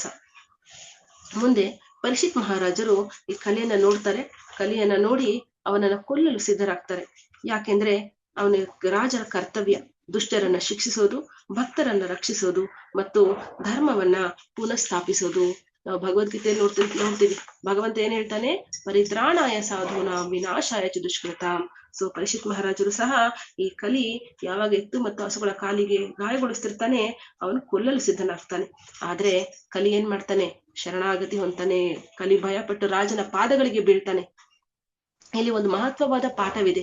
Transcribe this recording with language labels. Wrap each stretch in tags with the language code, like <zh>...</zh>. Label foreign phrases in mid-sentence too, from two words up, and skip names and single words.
<kn>ಮುಂದೆ ಪರೀಕ್ಷಿತ್ ಮಹಾರಾಜರು ಈ ಕಲೆಯನ್ನ ನೋಡ್ತಾರೆ. ಕಲೆಯನ್ನ ನೋಡಿ ಅವನನ್ನ ಕೊಲ್ಲಲು ಸಿದ್ಧರಾಗ್ತಾರೆ. ಯಾಕೆಂದ್ರೆ ಅವನ ರಾಜರ ಕರ್ತವ್ಯ ದುಷ್ಟರನ್ನ ಶಿಕ್ಷಿಸೋದು, ಭಕ್ತರನ್ನ ರಕ್ಷಿಸೋದು ಮತ್ತು ಧರ್ಮವನ್ನ ಪುನಃಸ್ಥಾಪಿಸೋದು. ನಾವು ಭಗವದ್ಗೀತೆಯಲ್ಲಿ ನೋಡ್ತೀವಿ ಭಗವಂತ ಏನ್ ಹೇಳ್ತಾನೆ,</kn> <sa>ಪರಿತ್ರಾಣಾಯ ಸಾಧೂನ ವಿನಾಶಾಯ ಚ ದುಷ್ಕೃತಾಂ.</sa> <kn>ಸೊ ಪರೀಕ್ಷಿತ್ ಮಹಾರಾಜರು ಸಹ ಈ ಕಲಿ ಯಾವಾಗ ಎತ್ತು ಮತ್ತು ಹಸುಗಳ ಕಾಲಿಗೆ ಗಾಯಗೊಳಿಸ್ತಿರ್ತಾನೆ ಅವನು ಕೊಲ್ಲಲು ಸಿದ್ಧನಾಗ್ತಾನೆ. ಆದ್ರೆ ಕಲಿ ಏನ್ ಮಾಡ್ತಾನೆ, ಶರಣಾಗತಿ ಹೊಂತಾನೆ. ಕಲಿ ಭಯಪಟ್ಟು ರಾಜನ ಪಾದಗಳಿಗೆ ಬೀಳ್ತಾನೆ. ಇಲ್ಲಿ ಒಂದು ಮಹತ್ವವಾದ ಪಾಠವಿದೆ.</kn>